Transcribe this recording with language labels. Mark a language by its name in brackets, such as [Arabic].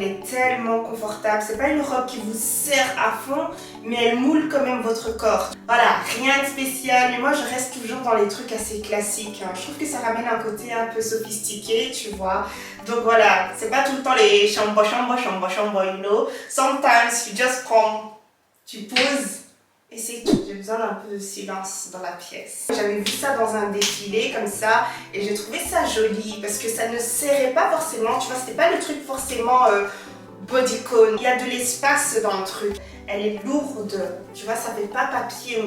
[French] Elle est tellement confortable, c'est pas une robe qui vous serre à fond, mais elle moule quand même votre corps. Voilà, rien de spécial, mais moi je reste toujours dans les trucs assez classiques. Je trouve que ça ramène un côté un peu sophistiqué, tu vois. Donc voilà, c'est pas tout le temps les chambo, [English] you know. Sometimes you just come, [French] tu poses. Et c'est tout, j'ai besoin d'un peu de silence dans la pièce. J'avais vu ça dans un défilé comme ça et j'ai trouvé ça joli parce que ça ne serrait pas forcément, tu vois, c'était pas le truc forcément bodycon. Il y a de l'espace dans le truc. Elle est lourde, tu vois, ça fait pas papier.